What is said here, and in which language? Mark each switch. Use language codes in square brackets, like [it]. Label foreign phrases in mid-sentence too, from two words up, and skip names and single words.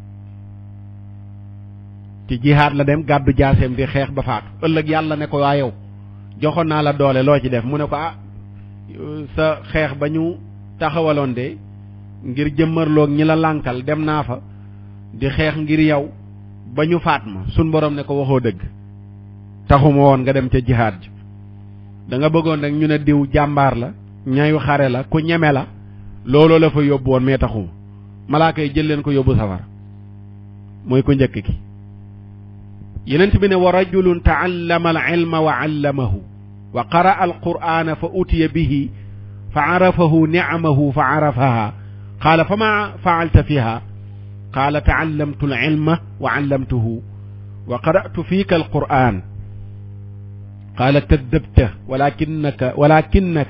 [wo] ci jihaad la dem gàddu jaaseem di xeex ba faatu ëllëg yàlla ne ko waa yow joxoon naa la doole loo ci def mu ne ko sa xeex ba ñu taxawaloon de ngir jëmmarloog ñi la lànkal dem naa fa di xeex ngir yow ba ñu faat ma sun borom ne ko waxoo dëgg taxuma woon nga dem ca jihaad ji da nga bëggoon rek ñu ne diw jàmbaar la ñayu xare la ku ñeme la looloo la fa yóbbu woon mais taxuma malaaka yi jël leen ko yóbbu safara mooy ko njëkk ki yenent bi ne [ar] ورجل تعلم العلم وعلمه وقرأ القرآن فأتي به فعرفه نعمه فعرفها قال فما فعلت فيها قال تعلمت العلم وعلمته وقرأت فيك القرآن قال كذبت ولكنك